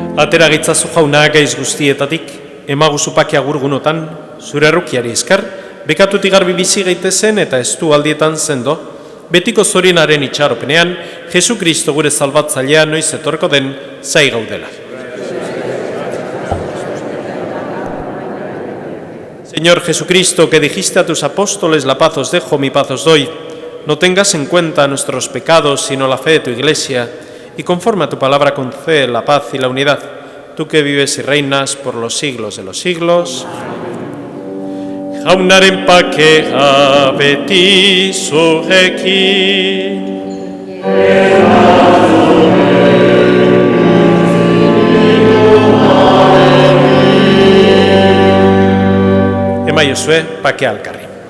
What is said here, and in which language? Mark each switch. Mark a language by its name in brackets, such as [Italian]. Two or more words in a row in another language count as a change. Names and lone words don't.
[Basque] atera gaitzazu jauna gaiz guztietatik, emaguzu pake agurgunotan, zure errukiari esker, bekatutik garbi bizi gaitezen eta estu aldietan zendo, betiko zorinaren itxaropenean, Jesu Kristo gure salbatzailea noiz etorko den zai gaudela. [Spanish] Señor Jesucristo, que dijiste a tus apóstoles, la paz os dejo, mi paz os doy, no tengas en cuenta nuestros pecados, sino la fe de tu Iglesia, y conforme a tu palabra concede la paz y la unidad, tú que vives y reinas por los siglos de los siglos. [Basque] Jaunaren pakea beti zurekin. Emaiozue pakea alkarri.